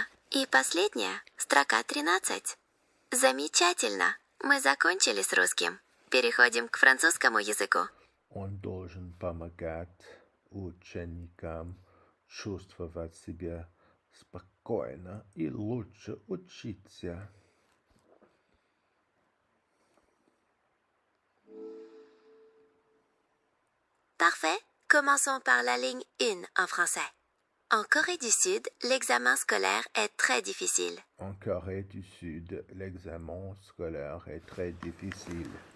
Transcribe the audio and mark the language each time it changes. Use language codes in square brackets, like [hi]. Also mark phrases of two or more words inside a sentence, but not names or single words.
[ru] И последняя. Строка 13. Замечательно. Мы закончили с русским. Переходим к французскому языку. Он должен помогать ученикам чувствовать себя спокойно и лучше учиться. [fr] Parfait. Commençons par la ligne 1 en français. En Corée du Sud, l'examen scolaire est très difficile. En Corée du Sud, l'examen scolaire est très difficile.